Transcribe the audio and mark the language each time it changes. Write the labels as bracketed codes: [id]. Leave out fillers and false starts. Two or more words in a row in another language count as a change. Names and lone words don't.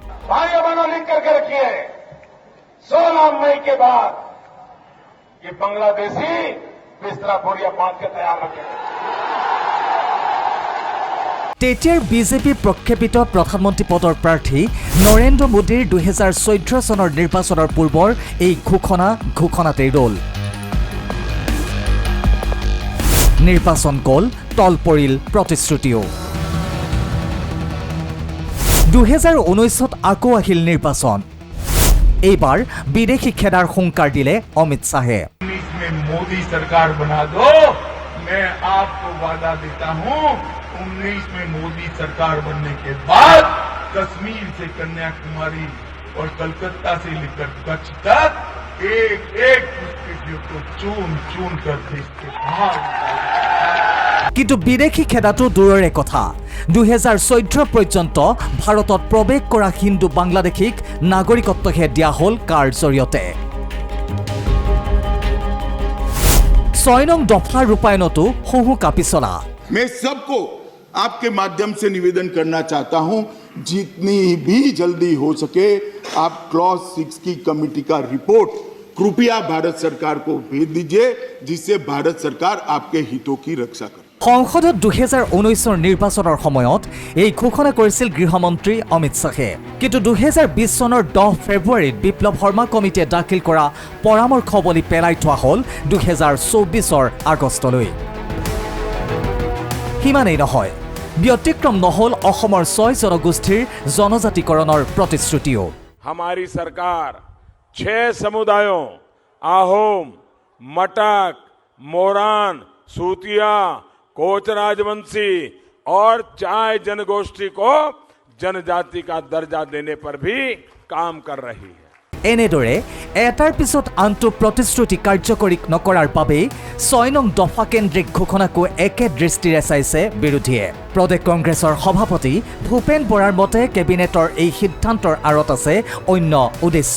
[as] তেতিয়াৰ বিজেপি প্ৰক্ষেপিত প্ৰধানমন্ত্ৰী পদৰ প্ৰাৰ্থী নৰেন্দ্ৰ মোদীৰ ২০১৪ চনৰ নিৰ্বাচনৰ পূৰ্বৰ এই ঘোষণাতেই ৰ'ল। নিৰ্বাচন গ'ল, তল পৰিল প্ৰতিশ্ৰুতিও। ২০১৯ত আকৌ আহিল নিৰ্বাচন। এইবাৰ বিদেশী খেদাৰ হুংকাৰ দিলে অমিত শ্বাহে। [hi] मोदी सरकार बना दो, मैं आपको वादा देता हूं 19 में मोदी सरकार बनने के बाद कश्मीर से कन्याकुमारी और कलकत्ता से लेकर कच्छ तक एक एक पुष्पियों को चून चून कर देश के बाहर। [as] কিন্তু বিদেশী খেদাটো দূৰৰে কথা। ২০১৪ পৰ্যন্ত ভাৰতত প্ৰৱেশ কৰা হিন্দু বাংলাদেশীক নাগৰিকত্বহে দিয়া হ'ল কাৰ জৰিয়তে। ৬ নং দফা ৰূপায়ণতো হুহুকা পিছলা। [hi] मैं सबको आपके माध्यम से निवेदन करना चाहता हूं, जितनी भी जल्दी हो सके आप क्लॉज 6 की कमेटी का रिपोर्ट कृपया भारत सरकार को भेज दीजिए, जिससे भारत सरकार आपके हितों की रक्षा करे। [as] সংসদত ২০১৯ৰ নিৰ্বাচনৰ সময়ত এই ঘোষণা কৰিছিল গৃহমন্ত্ৰী অমিত শ্বাহে। কিন্তু ২০২০ চনৰ ১০ ফেব্ৰুৱাৰীত বিপ্লৱ শৰ্মা কমিটিয়ে দাখিল কৰা পৰামৰ্শৱলী পেলাই থোৱা হ'ল ২০২৪ৰ আগষ্টলৈ। সিমানেই নহয়, ব্যতিক্ৰম নহ'ল অসমৰ ৬ জনগোষ্ঠীৰ জনজাতিকৰণৰ প্ৰতিশ্ৰুতিও। [hi] हमारी सरकार 6 समुदायों आहोम, मटक, मोरान, सूतिया, कोच राजवंशी और चाय जनगोष्ठी को जनजाति का दर्जा देने पर भी काम कर रही है। [as] এনেদৰে এটাৰ পিছত আনটো প্ৰতিশ্ৰুতি কাৰ্যকৰী নকৰাৰ বাবেই ৬ নং দফা কেন্দ্ৰিক ঘোষণাকো একে দৃষ্টিৰে চাইছে বিৰোধীয়ে। প্ৰদেশ কংগ্ৰেছৰ সভাপতি ভূপেন বৰাৰ মতে কেবিনেটৰ এই সিদ্ধান্তৰ আঁৰত আছে অন্য উদ্দেশ্য।